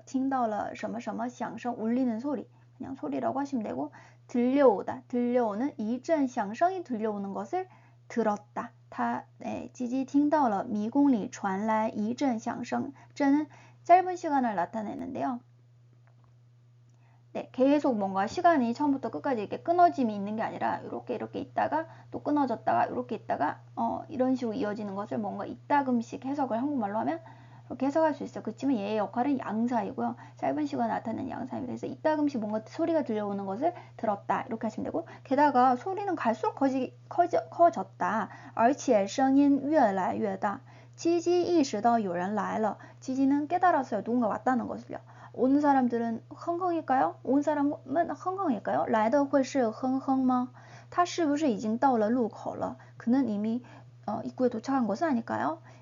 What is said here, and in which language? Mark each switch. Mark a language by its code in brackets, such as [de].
[zh] 听到了什么什么响声 [ko] 울리는 소리 그냥 소리라고 하시면 되고 들려오는 이전响声이 들려오는 것을 들었다. 찌지 [zh] 听到了迷宫里传来一阵响声 [ko] 는 짧은 시간을 나타내는데요. 네, 계속 뭔가 시간이 처음부터 끝까지 이렇게 끊어짐이 있는 게 아니라 이렇게 있다가 또 끊어졌다가 이렇게 있다가 이런 식으로 이어지는 것을 뭔가 이따금씩 해석을 한국말로 하면 이렇게 해석할 수 있어요. 그렇지만 얘의 역할은 양사이고요. 짧은 시간 나타내는 양사입니다. 그래서 이따금씩 뭔가 소리가 들려오는 것을 들었다 이렇게 하시면 되고 게다가 소리는 갈수록 커졌다. [zh] 而且声音越来越大.지지 意识到有人来了. [ko] 지지는 깨달았어요. 누군가 왔다는 것을요. 온 사람들은 흥흥일까요? 온 사람은 흥흥일까요? [zh] 来的会是흥흥吗?他是不是已经到了路口了? [ko] 그는 이미 입구에 도착한 것은 아닐까요?